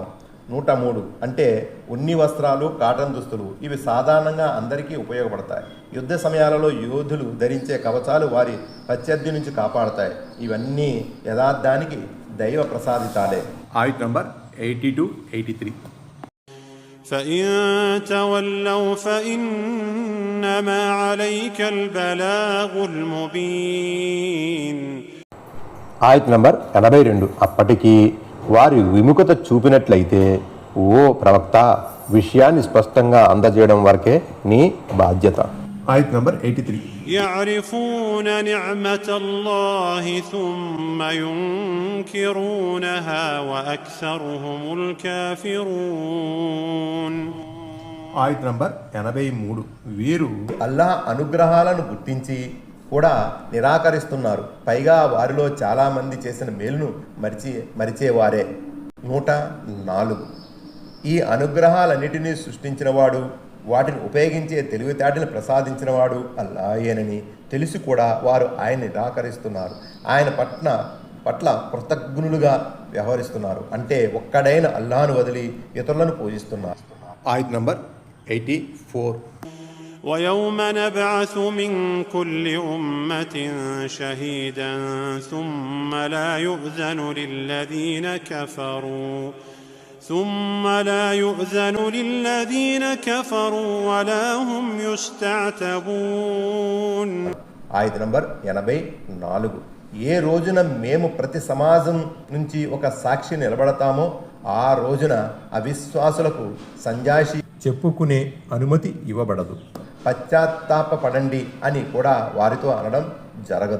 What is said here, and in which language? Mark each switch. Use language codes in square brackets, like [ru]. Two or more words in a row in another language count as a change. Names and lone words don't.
[te] 103 అంటే ఉన్ని వస్త్రాలు, కాటన్ దుస్తులు. ఇవి సాధారణంగా అందరికీ ఉపయోగపడతాయి. యుద్ధ సమయాలలో యోధులు ధరించే కవచాలు వారి ప్రత్యర్థి నుంచి కాపాడతాయి. ఇవన్నీ యథార్థానికి దైవ ప్రసాదితాలే. ఆయత్ నంబర్ 80-83. [ar] فإن تولوا فإنما عليك البلاغ المبين. [te] ఆయత్ నంబర్ 82. అప్పటికి వారి విముఖత చూపినట్లయితే ఓ ప్రవక్త విషయాన్ని స్పష్టంగా అందజేయడం వరకే నీ బాధ్యత. ఆయత్ నంబర్ 83. [ar] يعرفون نعمة الله ثم ينكرونها وأكثرهم الكافرون. [te] ఆయత్ నంబర్ 83. వీరు అల్లాహ్ అనుగ్రహాలను గుర్తించి కూడా నిరాకరిస్తున్నారు. పైగా వారిలో చాలామంది చేసిన మేలును మరిచేవారే. 104 ఈ అనుగ్రహాలన్నిటినీ సృష్టించినవాడు, వాటిని ఉపయోగించే తెలివితేటలు ప్రసాదించినవాడు అల్లాయేనని తెలిసి కూడా వారు ఆయన్ని నిరాకరిస్తున్నారు. ఆయన పట్ల కృతజ్ఞులుగా వ్యవహరిస్తున్నారు. అంటే ఒక్కడైన అల్లాను వదిలి ఇతరులను పూజిస్తున్నారు. ఆయత్ నంబర్ 84. [ar] ويوم نبعث من كل أمة شهيدا ثم لا يؤذن للذين كفروا ولا هم يستعتبون. [te] ఆయత్ నంబర్ 84. ఏ రోజున మేము ప్రతి సమాజం నుంచి ఒక సాక్షి నిలబడతామో ఆ రోజున అవిశ్వాసులకు సంజాయిషి చెప్పుకునే అనుమతి ఇవ్వబడదు. పశ్చాత్తాపపడండి అని కూడా వారితో అనడం జరగదు.